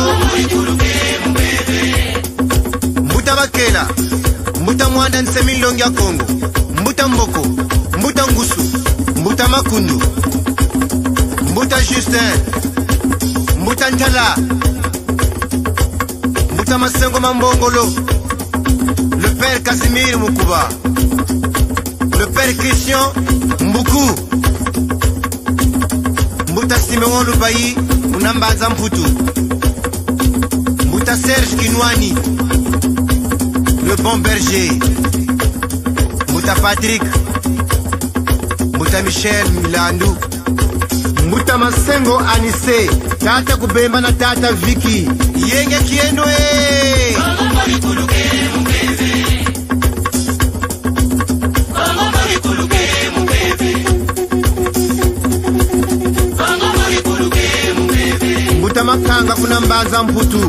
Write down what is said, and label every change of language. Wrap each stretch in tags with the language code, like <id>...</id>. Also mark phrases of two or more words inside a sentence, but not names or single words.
<kg>Mbuta bakela, mbuta mwanda nsemilongi ya Kongo. Mbuta mboko, mbuta ngusu, mbuta makundu. Mbuta Justin, mbuta ntala. Mbuta masengo mambongolo.</kg> <fr>Le père Casimir Mukuba. Le père Christian Mbuku.</fr> <kg>Mbuta Simeon Lubayi, Unambanza Mputu. Mbuta Serge Kinwani,</kg> <fr>le bon berger.</fr> <kg>Mbuta Patrick. Mbuta Michel Milandu. Mbuta Masengo Anise, Tata Kubemba na Tata Vicky. Yenge kieno Mbuta Makanga kuna Mbanza Mputu.</kg>